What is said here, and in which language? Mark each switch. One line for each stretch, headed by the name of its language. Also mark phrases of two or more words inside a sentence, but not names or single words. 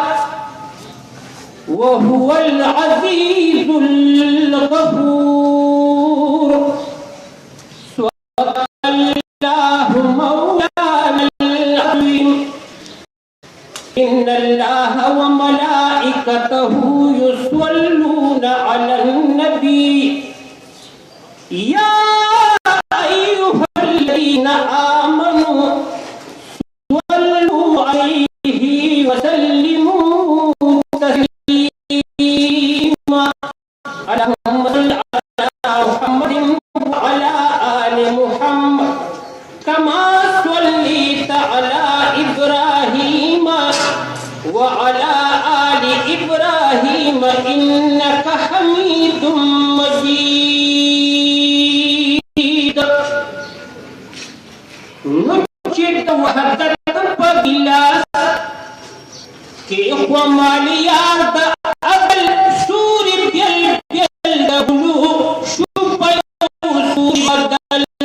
Arabic: وهو العزيز الغفور صلى الله مولانا العظيم إن الله وملائكته يصلون على النبي يا أيها الذين آمنوا صلوا عليه وسلموا تسليما اللهم صل على محمد وعلى آل محمد كما صليت على إبراهيم وعلى آل إبراهيم إنك حميد مجيد नुचित वहदत पगिला के ख्वमालियाद अगल सूरी ब्यल ब्यल दबलू शुपय सूरी बदल